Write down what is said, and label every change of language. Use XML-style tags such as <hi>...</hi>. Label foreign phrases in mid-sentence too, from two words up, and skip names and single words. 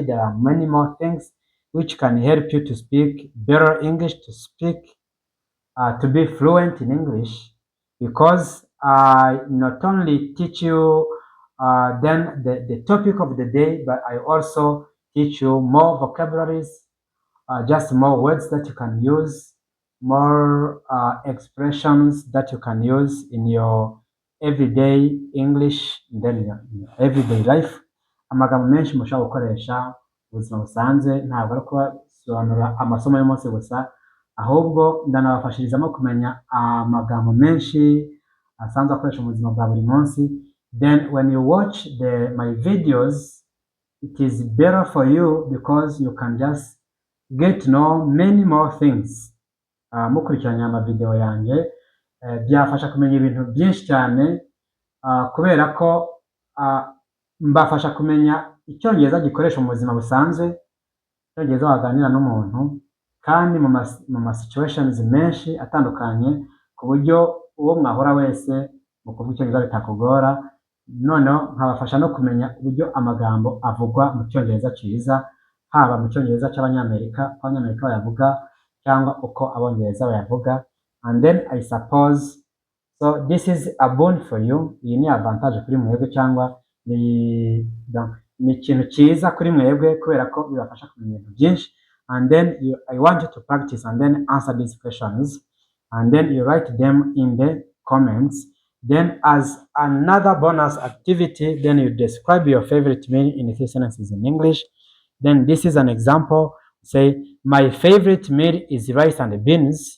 <en>There are many more things which can help you to speak better English, to be fluent in English, because I not only teach you then the topic of the day, but I also teach you more vocabularies, just more words that you can use, more expressions that you can use in your everyday English, then your everyday life.</en> <rw>Amagambo menshi mushobora gukoresha ubuzima busanzwe, ntabwo ari kubasobanurira amasomo y'umunsi gusa, ahubwo ndanabafashirizamo kumenya amagambo menshi asanzwe akoresha mu buzima bwa buri munsi.</rw> <en>Then when you watch my videos, it is better for you because you can just get to know many more things.</en> <rw>Mukurikiranye amavideo yanjye byafasha kumenya ibintu byinshi cyane, kubera ko mbafasha kumenya icyongereza gikoresha mu buzima busanzwe, icyongereza waganira n'umuntu kandi mu ma situations menshi atandukanye, ku buryo uwo mwahura wese mu kuvuga icyongereza bitakugora. Noneho nkabafasha no kumenya uburyo amagambo avugwa mu cyongereza cyiza, haba mu cyongereza cy'abanyamerika, uko abanyamerika bayavuga cyangwa uko abongereza bayavuga.</rw> <en>And then I suppose so this is a boon for you.</en> <rw>Iyi ni avantage kuri mwebwe, cyangwa ni ikintu cyiza kuri mwebwe kubera ko bibafasha kumenya ibintu byinshi.</rw> <en>And then I want you to practice and then answer these questions, and then you write them in the comments. Then as another bonus activity, then you describe your favorite meal in 3 sentences in English. Then this is an example. Say, my favorite meal is rice and beans.</en>